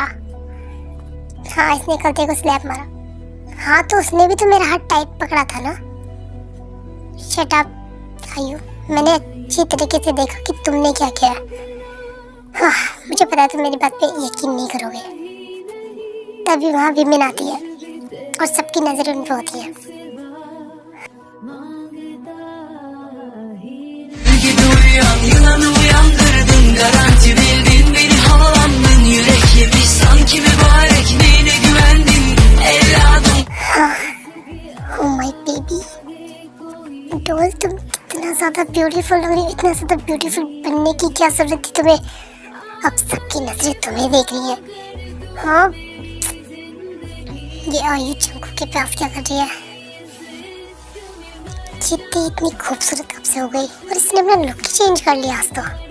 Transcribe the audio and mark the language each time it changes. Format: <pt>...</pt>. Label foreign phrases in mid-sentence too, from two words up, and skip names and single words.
<hi>हाँ, इसने कल तेरे को स्लैप मारा। हाँ, तो उसने भी तो मेरा हाथ टाइट पकड़ा था ना।</hi> <en>shut up</en> <hi>आयु, मैंने अच्छी तरीके से देखा कि तुमने क्या किया। हाँ, मुझे पता है तुम मेरी बात पे यकीन नहीं करोगे। तभी वहाँ विमेन आती है और सबकी नजर उन पे होती है।</hi> <tr>Yılanı uyandırdın, garanti bildin, beni havalandın. Yürek yemiş sanki mübarek, neyine güvendin evladım?</tr> <en>Oh my baby doll,</en> <hi>तुम कितना ज़्यादा ब्यूटीफुल लग रही हो। इतना ज़्यादा ब्यूटीफुल बनने की क्या ज़रूरत थी तुम्हें? अब सबकी नजरें तुम्हें देख रही हैं। हाँ, ये आयु जंकुक के पास क्या कर रही है? चित्ती इतनी खूबसूरत कब से हो गई और इसने अपना लुक ही चेंज कर लिया आज तो।</hi>